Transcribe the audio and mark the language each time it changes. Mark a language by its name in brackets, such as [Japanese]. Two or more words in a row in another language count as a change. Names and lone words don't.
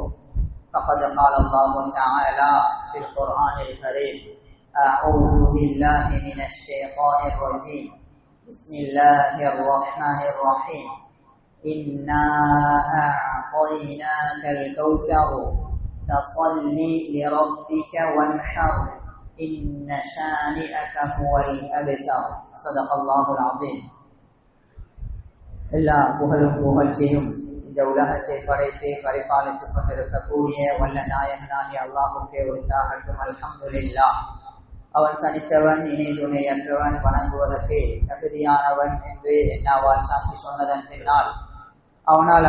[Arabic] فقد قال الله تعالى في القرآن الكريم: أعوذ بالله من الشيطان الرجيم، بسم الله الرحمن الرحيم، إنا أعطيناك الكوثر فصل لربك وانحر إن شانئك هو الأبتر. صدق الله العظيم. [Tamil] எல்லா புகழும் புகழ்ச்சியும் இந்த உலகத்தை படைத்து பரிபாலித்துக் கொண்டிருக்கக்கூடிய வல்ல நாயகனாகிய அல்லாஹ்வுக்கே உரித்தாகட்டும். அல்ஹம்துலில்லாஹ். அவன் தனித்தவன், இணை துணையற்றவன், வணங்குவதற்கு தகுதியானவன் என்று என்னாவால் சாட்சி சொன்னதன் பின்னால் அவனால்